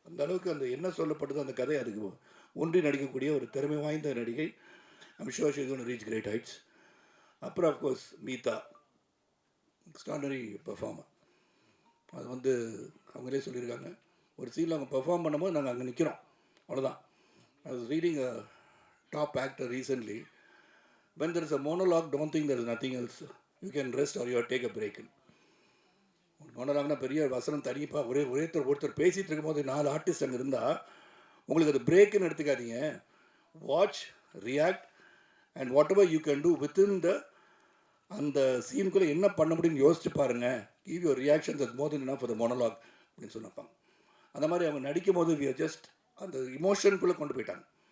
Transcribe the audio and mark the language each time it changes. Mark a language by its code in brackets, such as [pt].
[ta] அந்த அளவுக்கு அந்த என்ன சொல்லப்பட்டதோ அந்த கதை அதுக்கு ஒன்றி நடிக்கக்கூடிய ஒரு திறமை வாய்ந்த நடிகை. [en] I'm sure she is going to reach great heights. அப்புறம் of course Meetha, extraordinary performer. [ta] அது வந்து அவங்களே சொல்லியிருக்காங்க, ஒரு சீனில் அவங்க பெர்ஃபார்ம் பண்ணும்போது நாங்கள் அங்கே நிற்கிறோம், அவ்வளோதான். [en] I was reading a top actor recently, when there is a monologue, don't think there is nothing else, you can rest or you take a break. [ta] மோனோலாக்னா பெரிய வசனம் தனிப்பாக ஒருத்தர் பேசிகிட்டு இருக்கும்போது 4 ஆர்டிஸ்ட் அங்கே இருந்தால் உங்களுக்கு அது பிரேக்குன்னு எடுத்துக்காதீங்க. [en] watch, react and whatever you can do within the [ta] அந்த சீனுக்குள்ளே என்ன பண்ண முடியும்னு யோசிச்சு பாருங்கள். [en] give your reactions as more than enough for the monologue [ta] அப்படின்னு சொன்னப்பாங்க. அந்த மாதிரி அவங்க நடிக்கும் போது [en] we are just [ta] அந்த இமோஷனுக்குள்ளே கொண்டு போயிட்டாங்க.